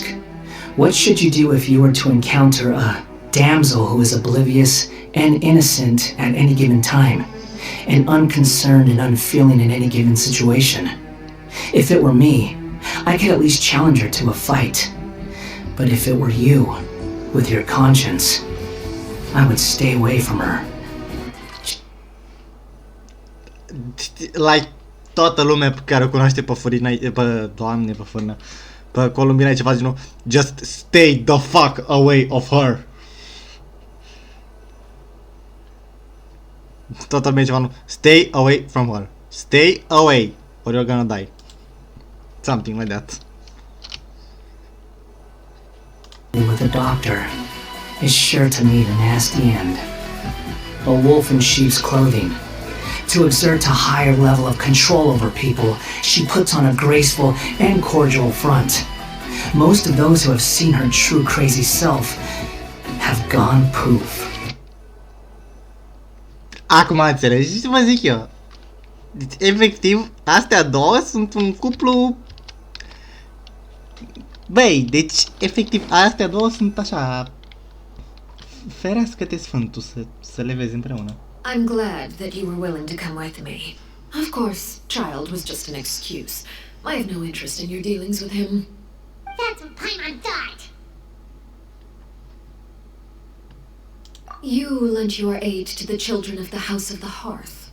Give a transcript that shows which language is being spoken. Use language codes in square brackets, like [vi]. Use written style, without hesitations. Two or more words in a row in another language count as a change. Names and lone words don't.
[en] What should you do if you were to encounter a damsel who is oblivious and innocent at any given time, and unconcerned and unfeeling in any given situation? If it were me, I could at least challenge her to a fight. But if it were you, with your conscience, I would stay away from her. [ro] Like toată lumea pe care o cunoaște pe Furina, pe Doamne, pe Furina, pe Columbina e ceva genul [en] just stay the fuck away of her. [ro] Toată lumea e ceva genul [en] stay away from her. Stay away or you're gonna die. Something like that. with a doctor is sure to meet a nasty end. A wolf in sheep's clothing. To exert a higher level of control over people, she puts on a graceful and cordial front. Most of those who have seen her true crazy self have gone poof. [ro] Acum înțelegi ce vă zic eu. Deci, efectiv, astea două sunt un cuplu... Băi, deci, efectiv, astea două sunt așa... Ferească-te Sfântul să le vezi împreună. [en] I'm glad that you were willing to come with me. Of course, child was just an excuse. I have no interest in your dealings with him. That's what Paimon thought. You lent your aid to the children of the House of the Hearth.